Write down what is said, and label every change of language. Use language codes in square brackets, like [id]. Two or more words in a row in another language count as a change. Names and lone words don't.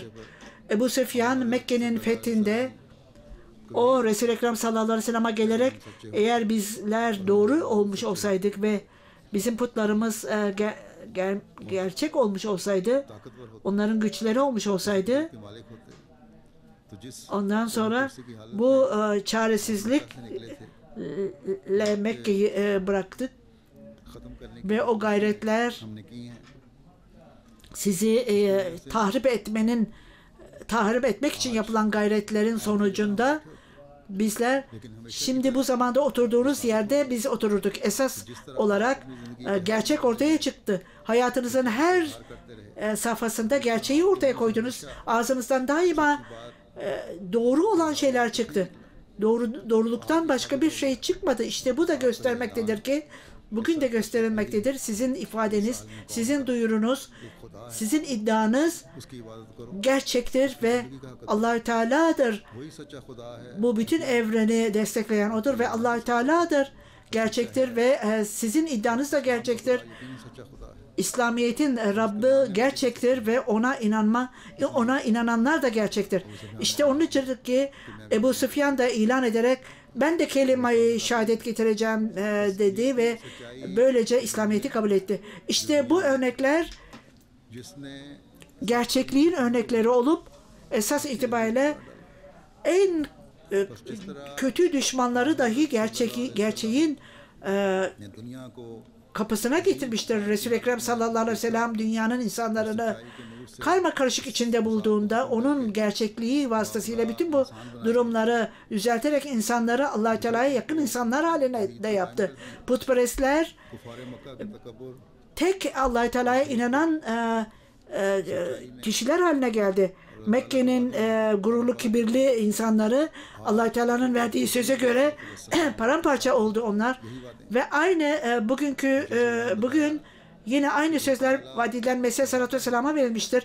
[tr] Ebu Süfyan Mekke'nin fethinde o Resul-i Ekrem [ar] صلى الله عليه وسلم'e [tr] gelerek eğer bizler doğru olmuş olsaydık ve bizim putlarımız gerçek olmuş olsaydı, onların güçleri olmuş olsaydı, [ur] کے مالک ہوتے تو جس [tr] ondan sonra bu çaresizlikle Mekke'yi bıraktık [ur] ختم کرنے کی [tr] ve o gayretler [ur] ہم نے کی ہیں [tr] sizi tahrip etmek için yapılan gayretlerin sonucunda bizler şimdi bu zamanda oturduğunuz yerde biz otururduk. Esas olarak gerçek ortaya çıktı. Hayatınızın her safhasında gerçeği ortaya koydunuz. Ağzınızdan daima doğru olan şeyler çıktı. Doğruluktan başka bir şey çıkmadı. İşte bu da göstermektedir ki bugün de gösterilmektedir. Sizin ifadeniz, sizin duyurunuz, sizin iddianız [ur] اس کی عبادت کرو [tr] gerçektir ve Allah-u Teala'dır. [ur] وہی سچا خدا ہے [tr] Bu bütün evreni destekleyen odur ve Allah-u Teala'dır. Gerçektir ve sizin iddianız da gerçektir. [ur] یقین سچا خدا ہے [tr] İslamiyet'in Rabbi gerçektir ve ona inananlar da gerçektir. İşte onun için ki Ebu Süfyan da ilan ederek ben de kelime-i şehadet getireceğim dedi ve böylece İslamiyet'i kabul etti. İşte bu örnekler जिसने gerçekliğin örnekleri olup esas itibariyle en kötü düşmanları dahi gerçeğin [ur] نے دنیا کو [tr] kapısına getirmiştir. Resul-i Ekrem [ar] صلى الله عليه وسلم [tr] dünyanın insanlarını karma karışık içinde bulduğunda onun gerçekliği vasıtasıyla bütün bu durumları düzelterek insanları Allah-u Teala'ya yakın insanlar haline de yaptı. Putperestler [ur] کفار مکہ کے تکبر [tr] tek Allah-u Teala'ya inanan kişiler haline geldi. Mekke'nin gururlu, kibirli insanları Allah-u Teala'nın verdiği söze göre paramparça oldu onlar. Ve aynı bugün yine aynı sözler vaat edilen Mesih [ar] عليه الصلاة والسلام'a [tr] verilmiştir.